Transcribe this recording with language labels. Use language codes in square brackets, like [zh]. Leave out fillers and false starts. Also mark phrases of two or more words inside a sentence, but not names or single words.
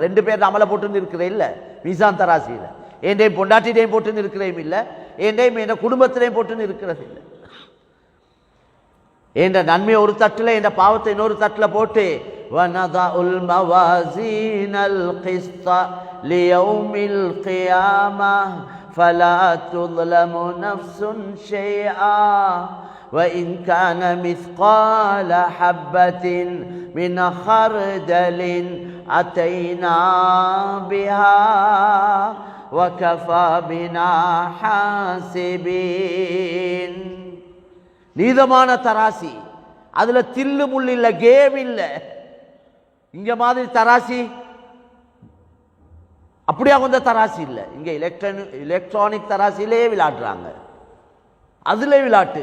[ta] ரெண்டு பேர் அமலை போட்டு நிற்கிறே இல்லை மீசான் தராசியில். ஏண்டையும் பொண்டாட்டிடையும் போட்டு நிற்கிறேயும் இல்லை, ஏண்டையும் என் குடும்பத்திலையும் போட்டு நிற்கிறது இல்லை. ஏண்ட நன்மையை ஒரு தட்டில், என்ற பாவத்தை இன்னொரு தட்டில் போட்டு [ar] ونضع الموازين القسط ليوم القيامة فلا تظلم نفس شيئا وإن كان مثقال حبة من خردل أتينا بها وكفى بنا حاسبين. [ta] நீதமான தராசி, அதுல தில்லு முள்ளு இல்லை, கேம் இல்லை. இங்க மாதிரி தராசி அப்படியா கொஞ்சம் தராசி இல்லை. இங்க எலக்ட்ரானிக் தராசிலே விளையாடுறாங்க, அதுல விளையாட்டு.